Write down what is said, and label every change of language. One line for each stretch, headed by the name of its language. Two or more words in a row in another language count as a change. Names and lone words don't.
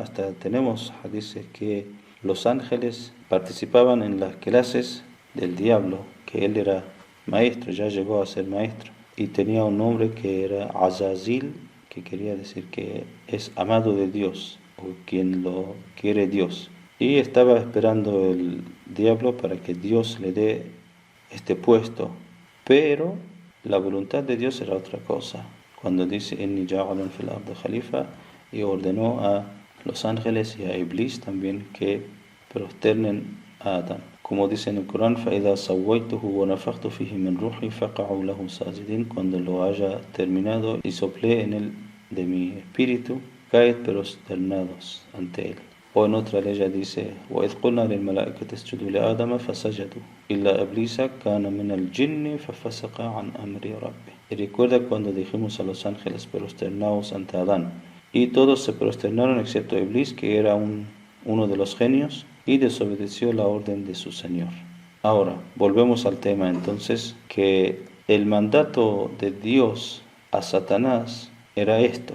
Spanish: Hasta tenemos hadices que los ángeles participaban en las clases del diablo, que él era maestro, ya llegó a ser maestro, y tenía un nombre que era Azazil, que quería decir que es amado de Dios, o quien lo quiere Dios. Y estaba esperando el diablo para que Dios le dé este puesto, pero la voluntad de Dios era otra cosa. Cuando dice
Arabic: إني جاعل في الأرض خليفة,
Spanish: y ordenó a los ángeles y a Iblis también que prosternen a Adán. Como dice en el Corán,
Arabic: فَإِذَا سَوَّيْتُهُ وَنَفَخْتُ فِيهِ مِنْ رُوحِي فَقَعُوا لَهُ سَاجِدِينَ.
Spanish: Cuando lo haya terminado y soplé en él de mi espíritu, caed prosternados ante él. O en otra ley dice,
Arabic: وَإِذْ قُلْنَا لِلْمَلَائِكَةِ اسْجُدُوا لِآدَمَ فَسَجَدُوا إِلَّا إِبْلِيسَ كَانَ مِنَ الْجِنِّ فَفَسَقَ عَنْ أَمْرِ رَبِّهِ.
Spanish: Y recuerda cuando dijimos a los ángeles prosternaos ante Adán, y todos se prosternaron excepto Iblis, que era uno de los genios, y desobedeció la orden de su Señor. Ahora, volvemos al tema entonces, que el mandato de Dios a Satanás era esto.